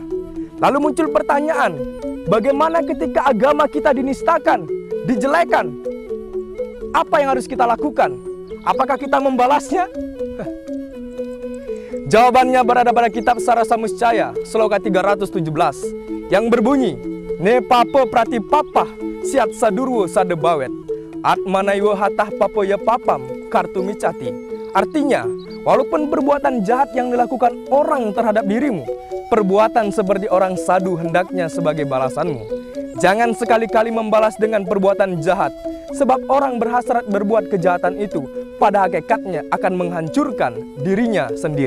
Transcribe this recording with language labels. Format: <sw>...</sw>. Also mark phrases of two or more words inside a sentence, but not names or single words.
<id>Lalu muncul pertanyaan, bagaimana ketika agama kita dinistakan, dijelekan? Apa yang harus kita lakukan? Apakah kita membalasnya? Jawabannya berada pada kitab Sarasa Muscaya, Sloka 317, yang berbunyi,</id> <sa>Ne papa prati papah, siat sadurwo sadebawet, atmanaiwo hatah papo ya papam, kartu micati.</sa> <id>Artinya, walaupun perbuatan jahat yang dilakukan orang terhadap dirimu, perbuatan seperti orang sadu hendaknya sebagai balasanmu. Jangan sekali-kali membalas dengan perbuatan jahat, sebab orang berhasrat berbuat kejahatan itu pada hakikatnya akan menghancurkan dirinya sendiri.</id>